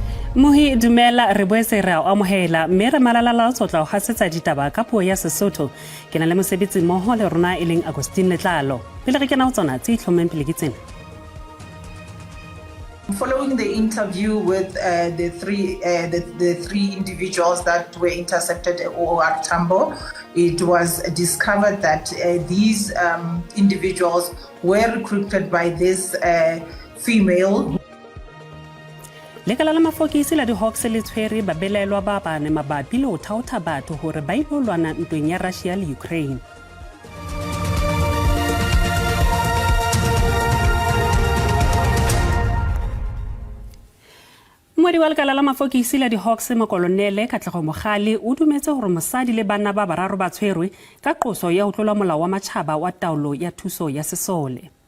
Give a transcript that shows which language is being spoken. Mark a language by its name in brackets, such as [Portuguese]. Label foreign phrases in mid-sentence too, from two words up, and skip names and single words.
[Southern Sotho] Mohi dumela re boetse re a amohela mme re malala-a-laotswe o hasetsa ditaba ka puo ya Sesotho ke na le mosebetsi mmoho le rona e leng Agustin Letlalo pele re kena ho tsona tse itlhommeng pele ke tsena. [English] Following the interview with the three individuals that were intercepted at OR Tambo, it was discovered that these individuals were recruited by this female. [Southern Sotho] Lekala la mafokisi la di-Hawks le tshwere babelaelwa ba bane mabapi le ho thaotha batho hore ba ilo lwana ntweng ya Russia le Ukraine. Moedi wa lekala la mafokisi la di-Hawks Mokolonele Katlego Mogale o dumetse hore mosadi le bana ba bararo ba tshwerwe ka qoso ya ho tlola molao wa matjhaba wa taolo ya thuso ya sesole.